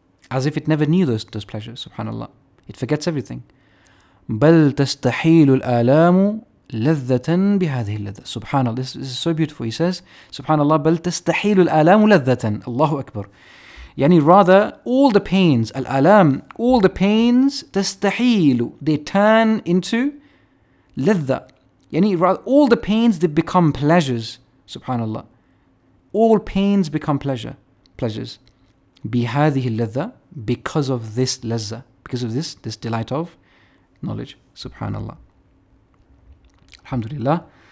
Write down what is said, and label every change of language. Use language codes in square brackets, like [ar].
[en] As if it never knew those pleasures. Subhanallah, it forgets everything. [ar] بل تستحيل الآلام لذة بهذه اللذة. [en] Subhanallah, this is so beautiful. He says, Subhanallah, [ar] بل تستحيل الآلام لذة. [en] Allahu Akbar. Yani rather, all the pains, al-alam, all the pains, تستحيل, they turn into لذة. Yani rather, all the pains, they become pleasures. Subhanallah. All pains become pleasures. [ar] بهذه اللذة, [en] because of this لذة, because of this delight of knowledge. Subhanallah. Alhamdulillah.